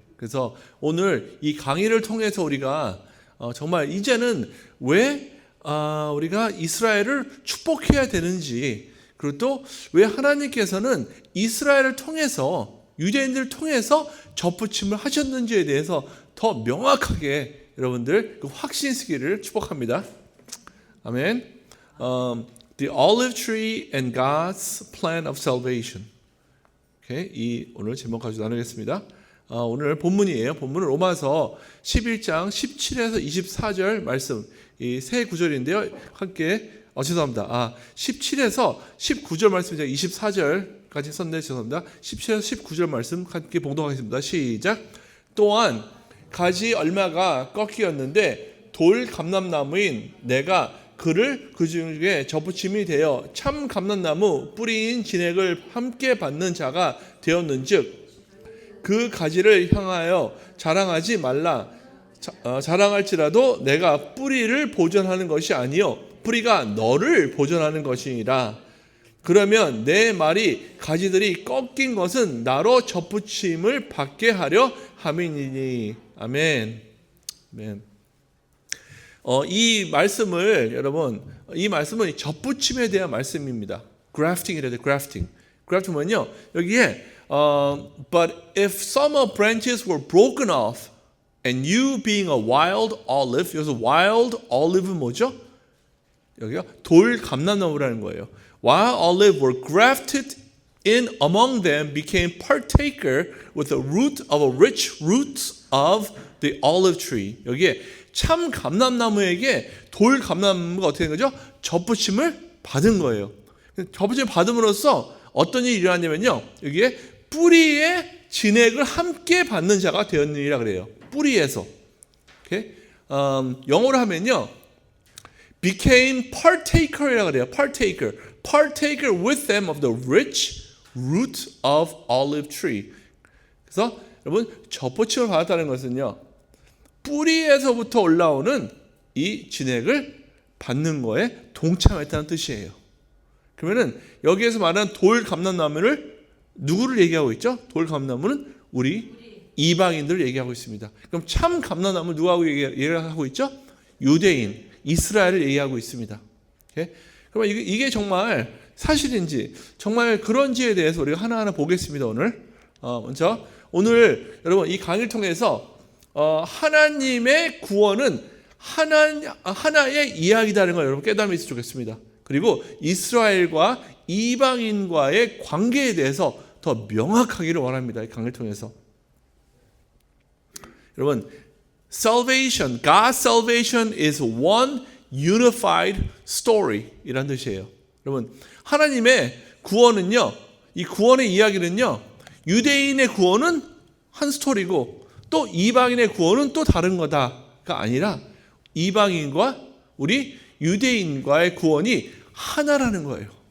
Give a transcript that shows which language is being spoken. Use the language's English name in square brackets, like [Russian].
[Korean] 그래서 오늘 이 강의를 통해서 우리가 정말 이제는 왜 우리가 이스라엘을 축복해야 되는지, 그리고 또 왜 하나님께서는 이스라엘을 통해서 유대인들을 통해서 접붙임을 하셨는지에 대해서 더 명확하게 여러분들 그 확신 쓰기를 축복합니다. 아멘. [English] The olive tree and God's plan of salvation. [Korean] 이 오늘 제목 가지고 나누겠습니다. 오늘 본문이에요. 본문은 로마서 11장 17에서 24절 말씀, 이 세 구절인데요. 함께 죄송합니다. 17에서 19절 말씀이죠. 24절까지 썼네. 죄송합니다. 17에서 19절 말씀 함께 봉독하겠습니다. 시작. 또한 가지 얼마가 꺾이었는데 돌 감람나무인 내가 그를 그 중에 접붙임이 되어 참 감람나무 뿌리인 진액을 함께 받는 자가 되었는즉 그 가지를 향하여 자랑하지 말라. 자랑할지라도 내가 뿌리를 보존하는 것이 아니요 뿌리가 너를 보존하는 것이니라. 그러면 내 말이 가지들이 꺾인 것은 나로 접붙임을 받게 하려 함이니니. 아멘. 아멘. 이 말씀을 여러분, 이 말씀은 접붙임에 대한 말씀입니다. grafting이래요. grafting. grafting 뭐냐면요. 여기에 [English] but if some branches were broken off and you being a wild olive, [Korean] 여기서 [English] wild olive는 [Korean] 뭐죠? 여기요 돌 감람나무라는 거예요. [English] While olive were grafted in among them, became partaker with the root of a rich roots of the olive tree. [Korean] 여기에 참 감람나무에게 돌 감람나무가 어떻게 된 거죠? 접붙임을 받은 거예요. 접붙임을 받음으로써 어떤 일이 일어났냐면요. 여기에 뿌리의 진액을 함께 받는 자가 되었느니라 그래요. 뿌리에서. 오케이? 영어로 하면요. [English] became partaker [Korean] 이라고 그래요. [English] partaker. partaker with them of the rich root of olive tree. [Korean] 그래서 여러분 접붙임을 받았다는 것은요. 뿌리에서부터 올라오는 이 진액을 받는 거에 동참했다는 뜻이에요. 그러면은 여기에서 말하는 돌 감람나무를 누구를 얘기하고 있죠? 돌 감람나무는 우리 이방인들을 얘기하고 있습니다. 그럼 참 감람나무 누구하고 얘기하고 있죠? 유대인, 이스라엘을 얘기하고 있습니다. 오케이? 그러면 이게 정말 사실인지 정말 그런지에 대해서 우리가 하나하나 보겠습니다. 오늘 먼저 오늘 여러분 이 강의를 통해서 하나님의 구원은 하나의 이야기다는 걸 여러분 깨달음이 있으면 좋겠습니다. 그리고 이스라엘과 이방인과의 관계에 대해서 더 명확하기를 원합니다. 이 강의를 통해서. 여러분, [English] salvation, God's salvation is one unified story [Korean] 이란 뜻이에요. 여러분, 하나님의 구원은요, 이 구원의 이야기는요, 유대인의 구원은 한 스토리고 또 이방인의 구원은 또 다른 거다가 아니라 이방인과 우리 유대인과의 구원이 하나라는 거예요.